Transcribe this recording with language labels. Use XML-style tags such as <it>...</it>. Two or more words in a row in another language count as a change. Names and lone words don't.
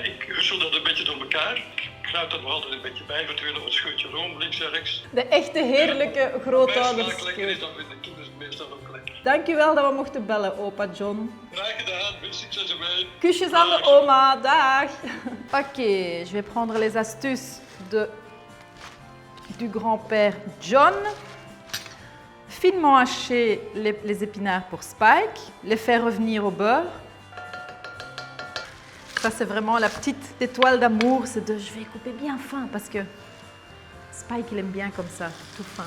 <nl>Ik hussel dat een beetje door elkaar. Ik kruid er nog altijd een beetje bij, eventueel nog een scheutje room links en rechts. De echte heerlijke grootouders. Als het lekker is, dan vinden de kinderen het meestal ook lekker. Dankjewel dat we mochten bellen, opa John. Graag gedaan, veel succes ermee. Kusjes aan de oma, dag.</nl> <fr>Ok, je vais prendre les astuces du grand-père John. Finement hacher les épinards pour Spike, les faire revenir au beurre. Ça c'est vraiment la petite étoile d'amour, c'est de je vais couper bien fin parce que Spike il aime bien comme ça, tout fin.</fr>